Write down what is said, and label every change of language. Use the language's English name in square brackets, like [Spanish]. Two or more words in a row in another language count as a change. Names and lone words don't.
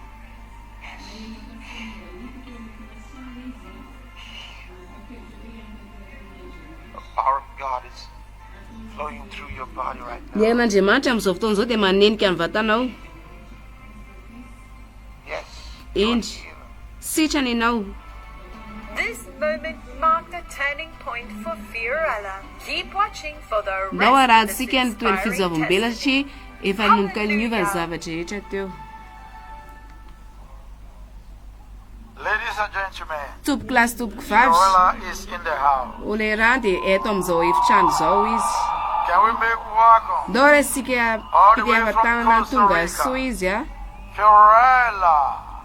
[Malagasy] Ny herin'Andriamanitra amin'izao fotoana izao dia manenika ny vatanao. Endry sitrany ianao. [English] This moment marked a turning point for Fiorella. Keep watching for the [Malagasy] Ndao [English] rest of [Malagasy] arahantsika [English] this [Malagasy] ny toerana [English] inspiring [Malagasy] fizavam-bela satria efa nomboka niova ny zavatra rehetra teo. [English] Ladies and gentlemen, [Malagasy] Tompoko lasy tompoko vavy. [English] Fiorella is in the house. [Malagasy] Olera dia eto amin'izao efitrano izao izy. [English] Can we make welcome [Malagasy] Ndao arahantsika mpitiava-tanana tonga soa izy [English] Fiorella?